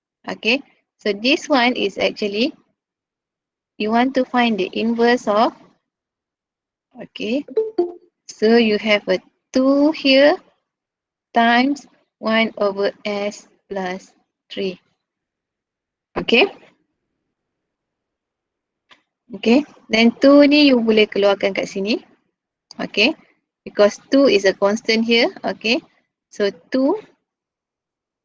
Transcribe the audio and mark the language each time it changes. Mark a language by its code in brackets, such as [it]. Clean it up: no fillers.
[en] Okay, so this one is actually, you want to find the inverse of, okay, so you have a 2 here times 1 over S plus 3. Okay. Okay. [ms] Then 2 ni you boleh keluarkan kat sini. [en] Okay. Because 2 is a constant here. Okay. So 2